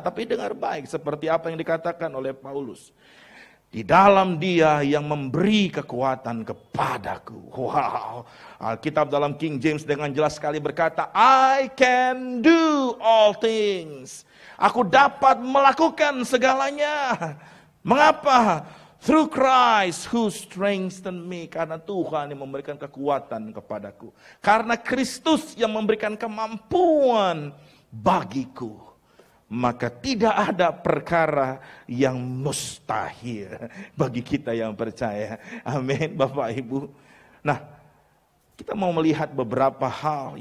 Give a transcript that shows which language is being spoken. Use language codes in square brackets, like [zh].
[id] Tapi dengar baik seperti apa yang dikatakan oleh Paulus. Di dalam Dia yang memberi kekuatan kepadaku. Wow. Alkitab dalam King James dengan jelas sekali berkata, [en] I can do all things. [id] Aku dapat melakukan segalanya. Mengapa? [en] Through Christ who strengthened me. [id] Karena Tuhan yang memberikan kekuatan kepadaku. Karena Kristus yang memberikan kemampuan bagiku. Maka tidak ada perkara yang mustahil bagi kita yang percaya. Amin Bapak Ibu. Nah, kita mau melihat beberapa hal.